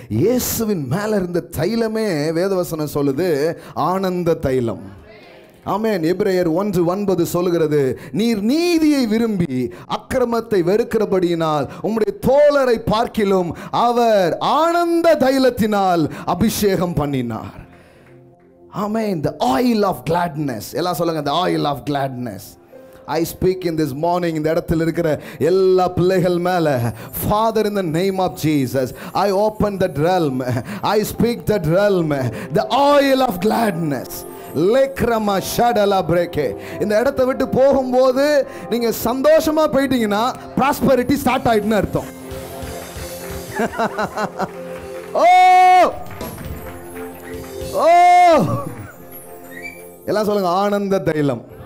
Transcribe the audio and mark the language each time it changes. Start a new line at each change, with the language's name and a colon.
Tamil: இயேசுவின் மேல இருந்த தைலமே வேதவசனம் சொல்லுது ஆனந்த தைலம். ஆமென். எபிரேயர் 1:9 சொல்லுகிறது, நீர் நீதியை விரும்பி அக்கிரமத்தை வெறுக்கிறபடியினால் உம்முடைய தோழரை பார்க்கிலும் அவர் ஆனந்த தைலத்தினால் அபிஷேகம் பண்ணினார்.
English: ஆமென். the oil of gladness.
Tamil: எல்லாம் சொல்லுங்க,
English: the oil of gladness. I speak in this morning,
Tamil: இந்த இடத்துல இருக்கிற எல்லா பிள்ளைகள் மேல,
English: Father, in the name of Jesus, I open that realm, I speak that realm, the oil of gladness. லேக்ரமா ஷடலா பிரேக்கே.
Tamil: இந்த இடத்தை விட்டு போகும்போது நீங்க சந்தோஷமா போயிட்டீங்கன்னா ப்ராஸ்பரிட்டி ஸ்டார்ட் ஆயிட்டுன்னு அர்த்தம். ஓ ஓ எல்லாம் சொல்லுங்க, ஆனந்த தைலம்.